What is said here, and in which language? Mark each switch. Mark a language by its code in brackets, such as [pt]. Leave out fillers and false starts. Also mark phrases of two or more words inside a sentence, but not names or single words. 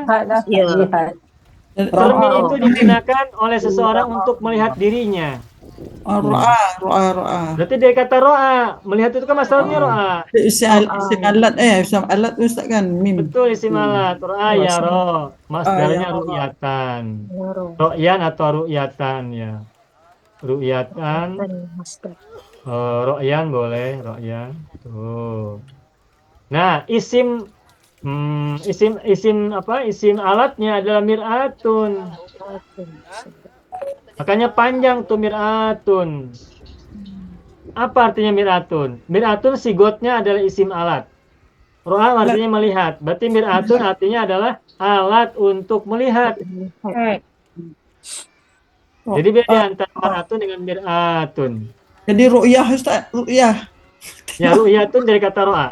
[id] Lihat lah. Ya. Lihat. Cermin itu digunakan oleh seseorang untuk melihat dirinya. Ra'ah. Berarti dari kata ro'a, melihat itu kan masalahnya ro'a. Isim alat isim alat Ustaz kan mim. Betul isim alat, ro'a ya ro. Masdarnya ru'yatan. Ro'yan atau ru'yatan ya. [ar] رؤيةً، رأيًا [id] boleh, ro'yan. Tuh. Nah, isim Isim alatnya adalah mir'atun. Makanya panjang tuh mir'atun. Apa artinya mir'atun? Mir'atun sigotnya adalah isim alat. Ro'a artinya melihat. Berarti mir'atun artinya adalah alat untuk melihat. Jadi beda antara mir'atun dengan mir'atun. Jadi ru'yah Ustaz, ru'yah. Ya, ru'yatun dari kata ro'a.